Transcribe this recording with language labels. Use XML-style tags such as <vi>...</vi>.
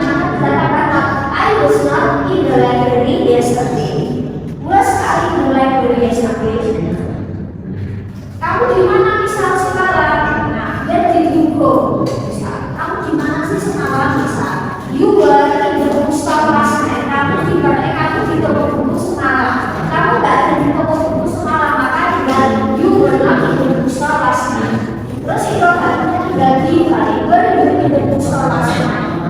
<id>Maka kata-kata</id> <en>I was not in the library yesterday. Was I in the library yesterday?</en> <id>Kamu di mana misal sekarang? Nah,</id> <en>where did you go?</en> <id>Misal, kamu di mana sih semalam?</id> <en>Misal, you were in the bookstore last night.</en> <id>Kamu di toko buku semalam. Kamu nggak ada di toko buku semalam, maka tinggal</id> <en>you were not in the bookstore last night.</en> <id>Terus interrogatifnya tinggal dibalik,</id> <en>were you in the bookstore last night?</en>